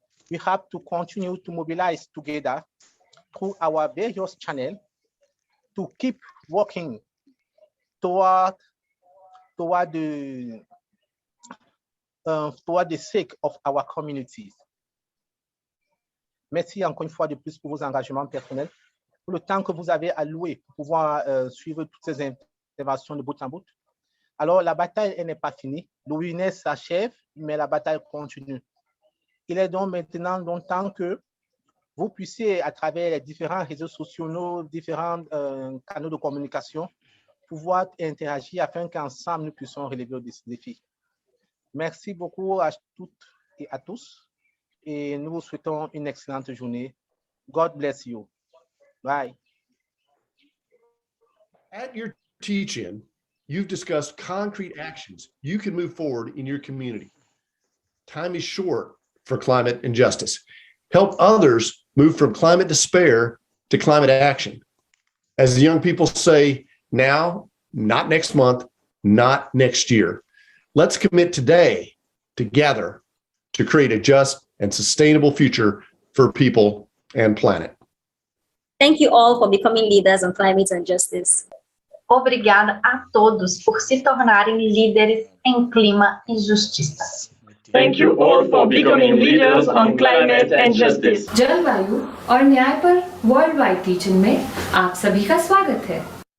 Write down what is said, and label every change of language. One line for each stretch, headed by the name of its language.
English: We have to continue to mobilize together through our various channels to keep working toward the sake of our communities.
French: Merci encore une fois de plus pour vos engagements personnels, pour le temps que vous avez alloué pour pouvoir suivre toutes ces interventions de bout en bout. Alors, la bataille n'est pas finie. Le webinaire s'achève, mais la bataille continue. Il est donc maintenant temps que vous puissiez, à travers les différents réseaux sociaux, nos différents canaux de communication, pouvoir interagir afin qu'ensemble, nous puissions relever des défis. Merci beaucoup à toutes et à tous. Et nous vous souhaitons une excellente journée.
English: God bless you. Bye. At your teach-in, you've discussed concrete actions you can move forward in your community. Time is short for climate injustice. Help others move from climate despair to climate action. As the young people say, now, not next month, not next year. Let's commit today together to create a just and sustainable future for people and planet. Thank you all for becoming leaders on climate and justice.
Portuguese: Obrigada a todos por se tornarem líderes em clima e justiça.
English: Thank you all for becoming leaders on climate and justice.
Hindi: जलवायु और न्याय पर
English: world wide teaching
Hindi: में आप सभी का स्वागत है।